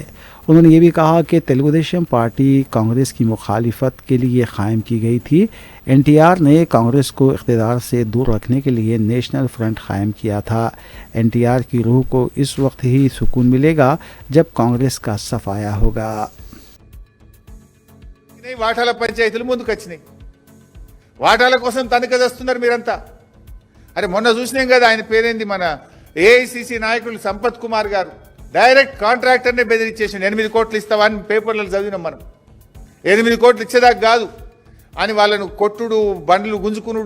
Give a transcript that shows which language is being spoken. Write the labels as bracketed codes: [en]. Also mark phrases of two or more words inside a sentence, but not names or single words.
[ur] انہوں نے یہ بھی کہا کہ تیلگو دیشم پارٹی کانگریس کی مخالفت کے لیے قائم کی گئی تھی۔ NTR نے کانگریس کو اقتدار سے دور رکھنے کے لیے نیشنل فرنٹ قائم کیا تھا۔ NTR کی روح کو اس وقت ہی سکون ملے گا جب کانگریس کا صفایا ہوگا۔ [te] వాటాల పంచాయతీలు ముందుకు వచ్చినాయి, వాటాల కోసం తనకదస్తున్నారు మీరంతా। అరే మొన్న చూసినాం కదా, ఆయన పేరేంది, మన AICC నాయకులు సంపత్ కుమార్ గారు డైరెక్ట్ కాంట్రాక్టర్నే బెదిరించేసిండు। 8 కోట్లు ఇస్తావా అని పేపర్లలో చదివినాం మనం। 8 కోట్లు ఇచ్చేదాకా కాదు అని వాళ్ళను కొట్టుడు, బండ్లు గుంజుకునుడు।